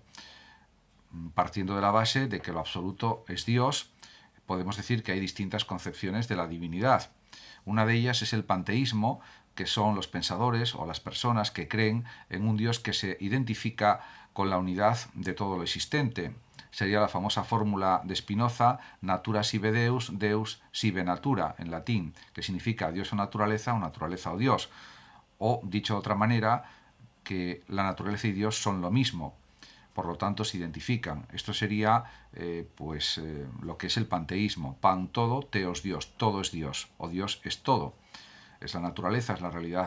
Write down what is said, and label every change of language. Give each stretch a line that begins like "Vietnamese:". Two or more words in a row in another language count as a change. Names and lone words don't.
Spanish: Partiendo de la base de que lo absoluto es Dios, podemos decir que hay distintas concepciones de la divinidad. Una de ellas es el panteísmo, que son los pensadores o las personas que creen en un Dios que se identifica con la unidad de todo lo existente. Sería la famosa fórmula de Spinoza,
Latin: natura sive Deus, Deus sive natura,
Spanish: en latín, que significa Dios o naturaleza o Dios. O, dicho de otra manera, que la naturaleza y Dios son lo mismo, por lo tanto se identifican. Esto sería lo que es el panteísmo, pan todo, teos Dios, todo es Dios, o Dios es todo, es la naturaleza, es la realidad.